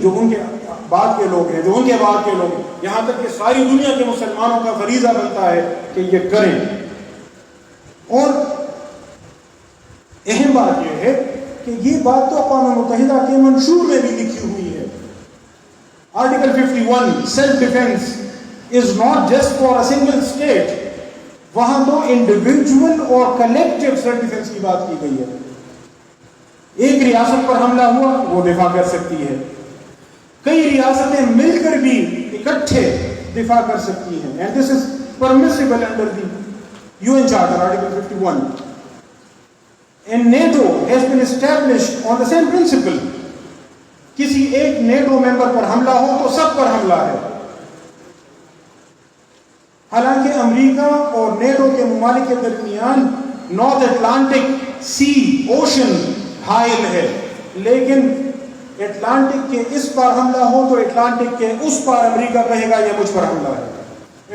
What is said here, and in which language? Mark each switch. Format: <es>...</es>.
<ur>جو ان کے بعد کے لوگ ہیں, جو ان کے بعد کے لوگ ہیں, یہاں تک کہ ساری دنیا کے مسلمانوں کا فریضہ بنتا ہے کہ یہ کریں. اور اہم بات یہ ہے کہ یہ بات تو اقوام متحدہ کے منشور میں بھی لکھی ہوئی ہے.</ur> <en>Article 51 self defence is not just for a single state.</en> <ur>وہاں تو انڈیویجول اور کلیکٹیو سیلف ڈیفینس کی بات کی گئی ہے. ایک ریاست پر حملہ ہوا وہ دفاع کر سکتی ہے, کئی ریاستیں مل کر بھی اکٹھے دفاع کر سکتی ہیں.</ur> <en>and this is permissible under the UN Charter, Article 51. and NATO has been established on the same principle.</en> <ur>کسی ایک نیٹو ممبر پر حملہ ہو تو سب پر حملہ ہے. حالانکہ امریکہ اور نیٹو کے ممالک کے درمیان نارتھ اٹلانٹک سی اوشن حائل ہے, لیکن اٹلانٹک کے اس پار حملہ ہو تو اٹلانٹک کے اس پار امریکہ کہے گا یہ مجھ پر حملہ ہے.</ur>